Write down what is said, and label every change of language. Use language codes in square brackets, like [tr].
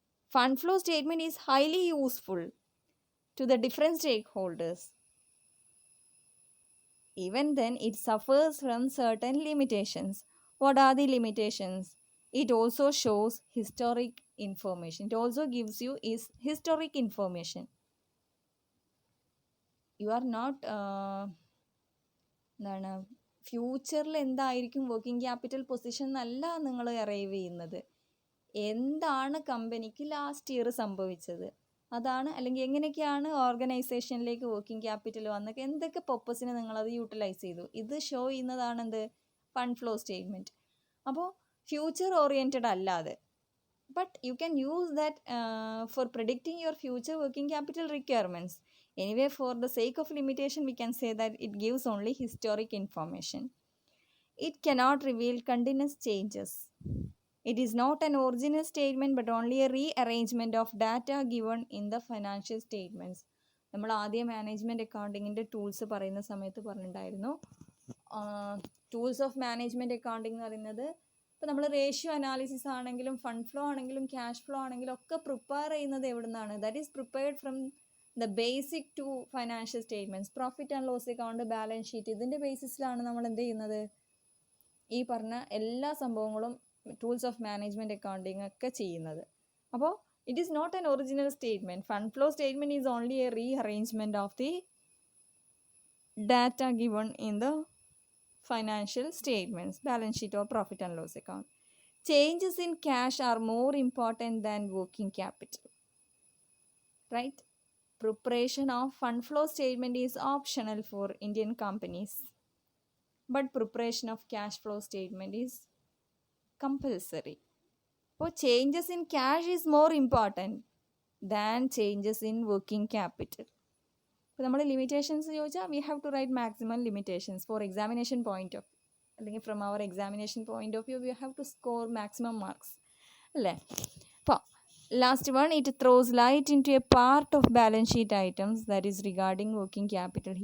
[en] Fund flow statement is highly useful to the different stakeholders. Even then, it suffers from certain limitations. What are the limitations? It also shows historic information. It also gives you is historic information. You are not [ml] എന്താണ് ഫ്യൂച്ചറിൽ എന്തായിരിക്കും working capital position എന്നല്ല നിങ്ങൾ arrive ചെയ്യുന്നത്. എന്താണ് കമ്പനിക്ക് last year സംഭവിച്ചത്, അതാണ്, അല്ലെങ്കിൽ എങ്ങനെയൊക്കെയാണ് ഓർഗനൈസേഷനിലേക്ക് വർക്കിംഗ് ക്യാപിറ്റൽ വന്നൊക്കെ എന്തൊക്കെ പർപ്പസിന് നിങ്ങളത് യൂട്ടിലൈസ് ചെയ്തു, ഇത് ഷോ ചെയ്യുന്നതാണ് എന്ത് ഫണ്ട് ഫ്ലോ സ്റ്റേറ്റ്മെൻറ്റ്. അപ്പോൾ ഫ്യൂച്ചർ ഓറിയൻറ്റഡ് അല്ലാതെ, [en] but you can use that for predicting your future working capital requirements. Anyway, for the sake of limitation, we can say that it gives only historic information. It cannot reveal continuous changes. It is not an original statement but only a rearrangement of data given in the financial statements. [ml] നമ്മൾ ആദ്യം management അക്കൗണ്ടിങ്ങിൻ്റെ tools പറയുന്ന സമയത്ത് പറഞ്ഞിട്ടുണ്ടായിരുന്നു. Tools of management accounting എന്ന് പറയുന്നത്, ഇപ്പോൾ നമ്മൾ ratio analysis ആണെങ്കിലും ഫണ്ട് ഫ്ലോ ആണെങ്കിലും ക്യാഷ് ഫ്ലോ ആണെങ്കിലും ഒക്കെ പ്രിപ്പയർ ചെയ്യുന്നത് എവിടെ നിന്നാണ്? [en] That is prepared from the basic two financial statements, profit and loss account, balance sheet. [ml] ഇതിൻ്റെ ബേസിസിലാണ് നമ്മൾ എന്ത് ചെയ്യുന്നത്? ഈ പറഞ്ഞ എല്ലാ സംഭവങ്ങളും ടൂൾസ് ഓഫ് മാനേജ്മെൻറ്റ് അക്കൗണ്ടിങ് ഒക്കെ ചെയ്യുന്നത്. [en] അപ്പോൾ it is not an original statement. Fund flow statement is only a rearrangement of the data given in the financial statements, balance sheet or profit and loss account. Changes in cash are more important than working capital. Right? Preparation of fund flow statement is optional for Indian companies, but preparation of cash flow statement is compulsory. So changes in cash is more important than changes in working capital. [ml] ഇപ്പോൾ നമ്മൾ limitations ചോദിച്ചാൽ [en] we have to write maximum limitations for examination point of, [ml] അല്ലെങ്കിൽ [en] from our examination point of view we have to score maximum marks [ml] അല്ലേ. [en] അപ്പോൾ last one, it throws light into a part of balance sheet items that is regarding working capital.